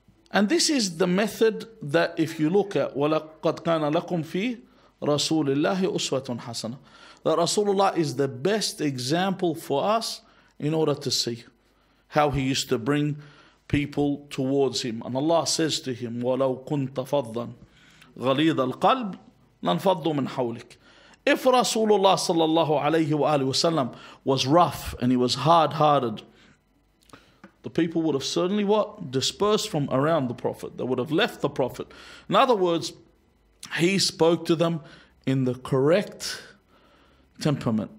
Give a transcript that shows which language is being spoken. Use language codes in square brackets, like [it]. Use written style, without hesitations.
[en] And this is the method that if you look at [ar] وَلَقَدْ كَانَ لَكُمْ فِي رَسُولِ اللَّهِ أُسْوَةٌ حَسَنَةٌ, [en] that Rasulullah is the best example for us in order to see how he used to bring people towards him. And Allah says to him, [ar] وَلَوْ كُنْتَ فَضًّا غَلِيظَ الْقَلْبِ لَانْفَضُّوا مِنْ حَوْلِكَ. [en] If Rasulullah sallallahu alayhi wa sallam was rough and he was hard-hearted, the people would have certainly what? Dispersed from around the Prophet. They would have left the Prophet. In other words, he spoke to them in the correct temperament.